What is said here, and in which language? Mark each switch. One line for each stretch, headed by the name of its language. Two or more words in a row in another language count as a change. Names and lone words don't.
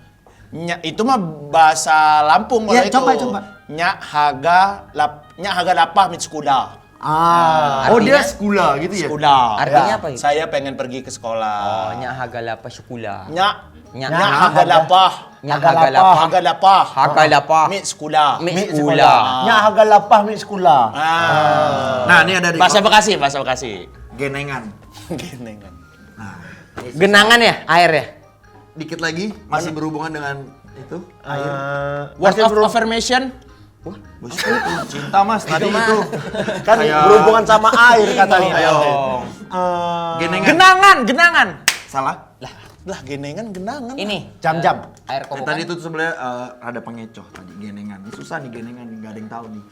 Indonesian: Itu mah bahasa Lampung Ya, itu. coba.
Lampung Api: Nya haga lapah mit skuda.
Indonesian: Oh, dia Artinya? sekula gitu ya?
Lampung Api: Skuda.
Indonesian: Artinya Ya, apa itu? Saya pengen pergi ke sekolah.
Lampung Api: Oh, nya hagalapa syukula. Nya Nya haga lapah. Nya hagalapa. Haga lapah. Hagalapa. Mit skuda. Mi sekolah. Nya haga lapah mi sekolah.
Indonesian: Nah, ini ada di Bahasa Bekasi. genengan. Gini kan. Genangan ya, air ya. Dikit lagi masih berhubungan dengan itu.
English: Word of affirmation.
Indonesian: Cinta Mas tadi itu. Kan berhubungan sama air katanya. Ayo. Genengan. Genangan. Salah. Lah genengan genangan. Ini Jam-jam. air Yang kobokan. tadi itu sebenarnya ada pengecoh tadi genengan. Ini susah nih genengan, nggak ada yang tahu nih.